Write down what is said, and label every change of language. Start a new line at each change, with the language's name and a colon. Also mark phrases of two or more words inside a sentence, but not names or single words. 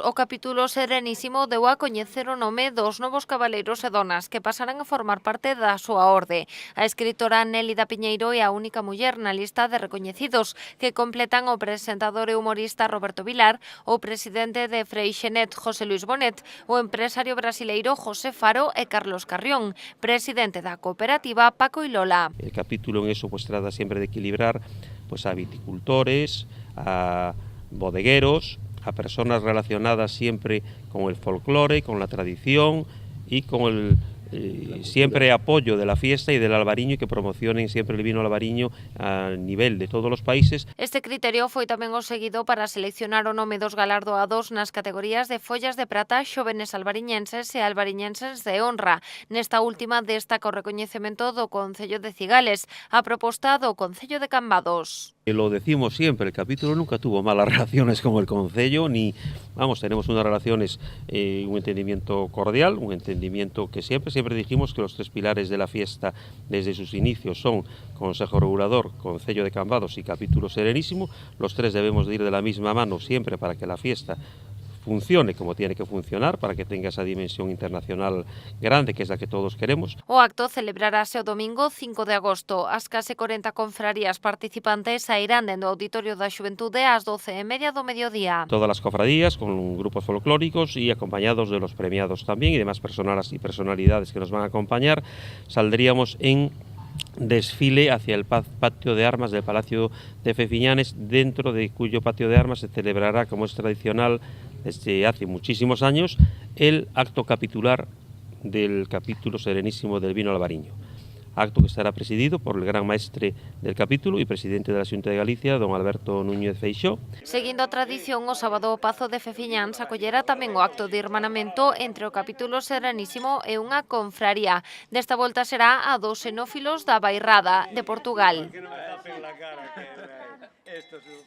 Galician: O capítulo Serenísimo deu a coñecer o nome dos novos cabaleiros e donas que pasarán a formar parte da súa orde. A escritora Nélida Piñeiro é a única muller na lista de recoñecidos que completan o presentador e humorista Roberto Vilar, o presidente de Freixenet José Luis Bonet, o empresario brasileiro José Faro e Carlos Carrión, presidente da cooperativa Paco y Lola.
Spanish: El capítulo en eso pues trata siempre de equilibrar pues a viticultores, a bodegueros, a personas relacionadas siempre con el folclore, con la tradición y con el siempre apoyo de la fiesta y del albariño y que promocionen siempre el vino albariño a nivel de todos los países.
Galician: Este criterio foi tamén o seguido para seleccionar o nome dos galardoados nas categorías de follas de prata, xovenes albariñenses e albariñenses de honra. Nesta última destaca o recoñecemento do Concello de Cigales, a proposta do Concello de Cambados.
Spanish: Lo decimos siempre, el capítulo nunca tuvo malas relaciones con el concello, ni, vamos, tenemos unas relaciones, un entendimiento cordial, un entendimiento que siempre dijimos que los tres pilares de la fiesta desde sus inicios son Consejo Regulador, Concello de Cambados y Capítulo Serenísimo. Los tres debemos de ir de la misma mano siempre para que la fiesta funcione como tiene que funcionar, para que tenga esa dimensión internacional grande, que es la que todos queremos.
Galician: O acto celebrarase o domingo 5 de agosto. As case 40 confrarías participantes sairán dentro do Auditorio da Xuventude ás 12:30 do mediodía.
Spanish: Todas las cofradías con grupos folclóricos y acompañados de los premiados también y demás personas y personalidades que nos van a acompañar, saldríamos en desfile hacia el patio de armas del Palacio de Fefiñanes, dentro de cuyo patio de armas se celebrará, como es tradicional desde hace muchísimos años, el acto capitular del capítulo Serenísimo del vino albariño. Acto que estará presidido por el gran maestre del capítulo y presidente de la Xunta de Galicia, don Alberto Núñez Feixóo.
Galician: Seguindo a tradición, o sábado o Pazo de Fefiñáns acollera tamén o acto de hermanamento entre o capítulo Serenísimo e unha confraría. Desta volta será a dos xenófilos da Bairrada, de Portugal.